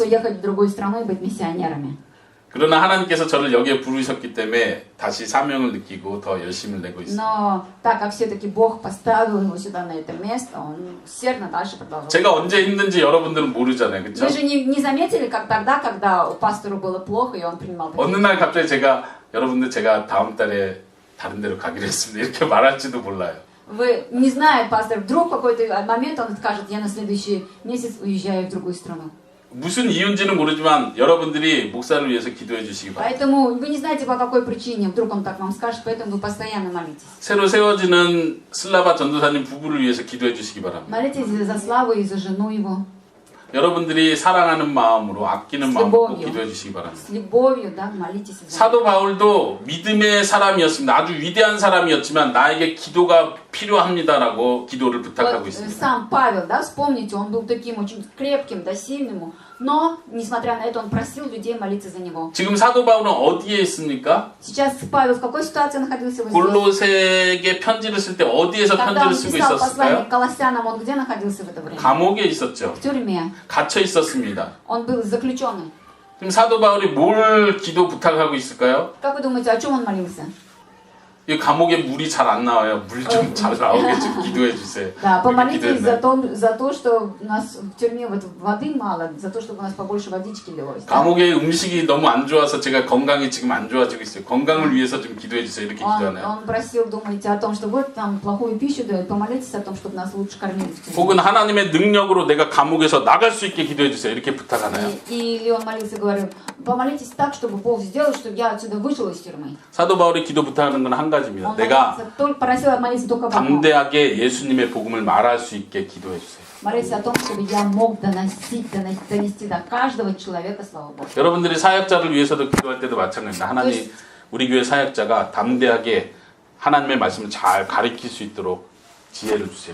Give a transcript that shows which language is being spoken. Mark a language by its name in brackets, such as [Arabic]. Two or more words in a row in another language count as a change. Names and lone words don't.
[Korean] 들었어요. [Russian] уехать в другую страну и быть миссионерами. [Korean] 그러나 하나님께서 저를 여기에 부르셨기 때문에 다시 사명을 느끼고 더 열심을 내고 있습니다. [Russian] Но так как все-таки Бог поставил его сюда, на это место, он усердно дальше продолжал. [Korean] 제가 언제 힘든지 여러분들은 모르잖아요. 그렇죠? [Russian] Вы же не заметили, как тогда, когда пастору было плохо, и он принимал такие... [Korean] 어느 날 갑자기 여러분들 제가 다음 달에 다른 데로 가기로 했습니다. 이렇게 말할지도 몰라요. [Russian] Вы не знаете, пастор, вдруг в какой-то момент он скажет, я на следующий месяц уезжаю в другую страну. [Korean] 무슨 이유인지는 모르지만 여러분들이 목사를 위해서 기도해 주시기 바랍니다. [Russian] Поэтому вы не знаете, по какой причине, вдруг он так вам скажет, поэтому вы постоянно молитесь. [Korean] 새로 세워지는 슬라바 전도사님 부부를 위해서 기도해 주시기 바랍니다. [Russian] Молитесь за Славу и за жену его. [Korean] 여러분들이 사랑하는 마음으로 아끼는 마음으로 꼭 기도해 주시기 바랍니다. [Russian] С любовью, да, молитесь за [Korean] 사도 바울도 믿음의 사람이었습니다. 아주 위대한 사람이었지만 나에게 기도가 필요합니다라고 기도를 부탁하고 [Russian] Вот, [Korean] 있습니다. [Russian] сам Павел, да, вспомните, он был таким очень крепким, да, сильным, но, несмотря на это, он просил людей молиться за него. [Korean] 지금 사도 바울은 어디에 있습니까? [Russian] Сейчас Павел в какой ситуации находился? Вот здесь? [Korean] 골로새에게 편지를 쓸 때 어디에서 [Russian] Когда он [Korean] 편지를 쓰고 [Russian] писал послание [Korean] 있었을까요? [Russian] к Колоссянам, он где находился в это время? [Korean] 감옥에 있었죠. [Russian] В тюрьме. [Korean] 갇혀 있었습니다. [Russian] Он был заключенный. [Korean] 지금 사도 바울이 뭘 기도 부탁하고 있을까요? [Russian] Как вы думаете, о чем он молился? [Korean] 이 감옥에 물이 잘 안 나와요. 물 좀 잘 나오게 좀 기도해 주세요. [Russian] Да, [Korean] 이렇게 [Russian] помолитесь [Korean] 기도했나요? [Russian] за то, что у нас в тюрьме вот воды мало, за то, чтобы у нас побольше водички лилось. [Korean] 감옥에 음식이 너무 안 좋아서 제가 건강이 지금 안 좋아지고 있어요. 건강을 위해서 좀 기도해 주세요. 이렇게 기도하나요? [Russian] Он просил, думаете о том, что вот там плохую пищу дают, помолитесь о том, чтобы нас лучше кормили в тюрьме. [Korean] 혹은 하나님의 능력으로 내가 감옥에서 나갈 수 있게 기도해 주세요. 이렇게 부탁하나요? [Russian] Или он молился, говорил, помолитесь так, чтобы Бог сделал, чтобы я отсюда вышел из тюрьмы. [Korean] 사도 바울이 기도 부탁하는 건 한 가지입니다. [Russian] Он [Korean] 내가 [Russian] просил молиться только об одном. [Korean] 담대하게 예수님의 복음을 말할 수 있게 기도해 주세요. [Russian] Молиться о том, чтобы я мог донести до каждого человека Славу Божию. [Korean] 여러분들이 사역자를 위해서도 기도할 때도 마찬가지입니다. 하나님, 우리 교회 사역자가 담대하게 하나님의 말씀을 잘 가르칠 수 있도록 지혜를 주세요.